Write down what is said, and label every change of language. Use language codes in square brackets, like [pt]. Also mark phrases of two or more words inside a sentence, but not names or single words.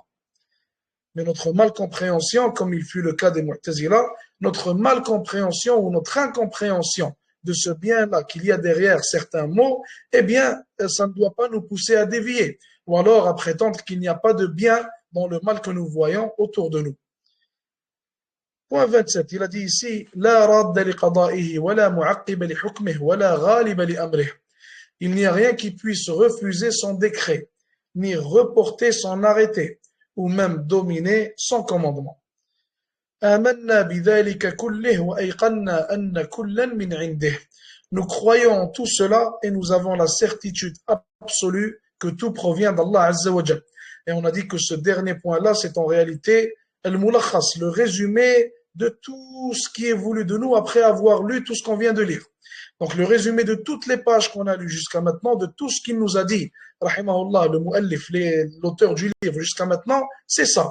[fr] Mais notre malcompréhension, comme il fut le cas des Mu'tazila, notre malcompréhension ou notre incompréhension de ce bien-là qu'il y a derrière certains mots, eh bien, ça ne doit pas nous pousser à dévier, ou alors à prétendre qu'il n'y a pas de bien dans le mal que nous voyons autour de nous. Point 27, il a dit ici, [ar] لا رادّ لقضائه ولا معقّب لحكمه ولا غالب لأمره. [fr] Il n'y a rien qui puisse refuser son décret, ni reporter son arrêté, ou même dominer son commandement. [ar] آمنا بذلك كله وأيقنا أن كلا من عنده. [fr] Nous croyons en tout cela et nous avons la certitude absolue que tout provient d' [ar] الله عز وجل. [fr] Et on a dit que ce dernier point-là, c'est en réalité le résumé de tout ce qui est voulu de nous après avoir lu tout ce qu'on vient de lire. Donc le résumé de toutes les pages qu'on a lues jusqu'à maintenant, de tout ce qu'il nous a dit, rahimahullah, le mu'allif, l'auteur du livre jusqu'à maintenant, c'est ça.